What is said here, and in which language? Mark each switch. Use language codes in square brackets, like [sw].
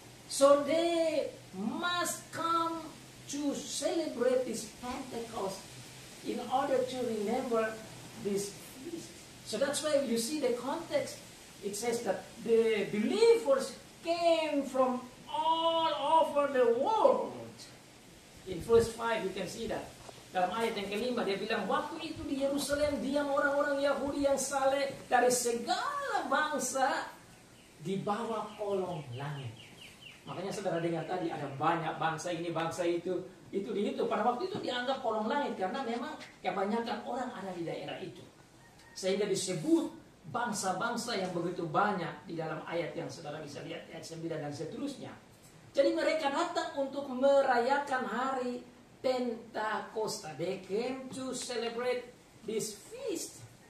[en] So they must come to celebrate this Pentecost in order to remember this feast. So that's why you see the context. It says that the believers came from all over the world. In verse 5 you can see that. [id] Dalam ayat yang ke-5 dia bilang, waktu itu di Yerusalem diam orang-orang Yahudi yang saleh dari segala bangsa di bawah kolong langit. Makanya saudara dengar tadi ada banyak bangsa ini, bangsa itu dihitung. Pada waktu itu dianggap kolong langit karena memang kebanyakan orang ada di daerah itu. Sehingga disebut bangsa-bangsa yang begitu banyak di dalam ayat yang saudara bisa lihat ayat 9 dan seterusnya. Jadi mereka datang untuk merayakan hari Pentakosta. [en] They came to celebrate this feast.